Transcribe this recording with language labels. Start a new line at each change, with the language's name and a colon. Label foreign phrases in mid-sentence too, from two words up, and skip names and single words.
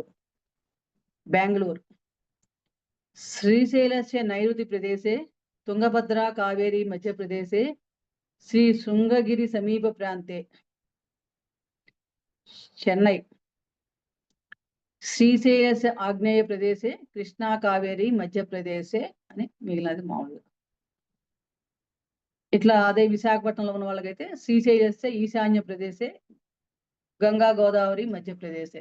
Sanskrit: बेंगलूर श्रीशैलस्य नैऋति प्रदेशे तुंगभद्रा कावेरी मध्य प्रदेशे श्री शृंगगिरि समीप प्रांते. चेन्नई శ్రీశైలస్య ఆగ్నేయ ప్రదేశే కృష్ణా కావేరి మధ్య ప్రదేశే
Telugu: అని మిగిలినది మామూలుగా. ఇట్లా అదే విశాఖపట్నంలో ఉన్న వాళ్ళకైతే
Sanskrit: శ్రీశైలస్య ఈశాన్య ప్రదేశే గంగా గోదావరి మధ్య ప్రదేశే.